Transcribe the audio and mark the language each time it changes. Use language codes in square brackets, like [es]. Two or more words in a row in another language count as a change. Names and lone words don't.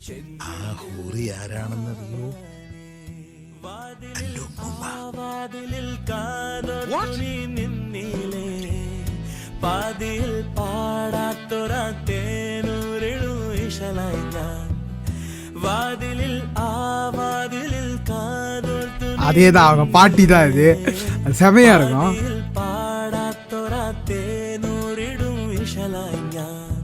[ml] ആ ഹൂറി ആരാണെന്നറിയോ? എൻ്റെ ഉമ്മ. വാതിലിൽ കാതോർത്തുനി നിന്നിലേ പാതിയിൽ പാടാത്തൊരാ തേനൂരിടു ഇശലായി ഞാൻ വാതിലിൽ ആ വാതിലിൽ കാതോർത്തു [ta] அதேதான் பாட்டி தான் இது, அது செமையா இருக்கும். [ml] പാടാത്തൊരാ തേനൂരിടും ഇശലായി ഞാൻ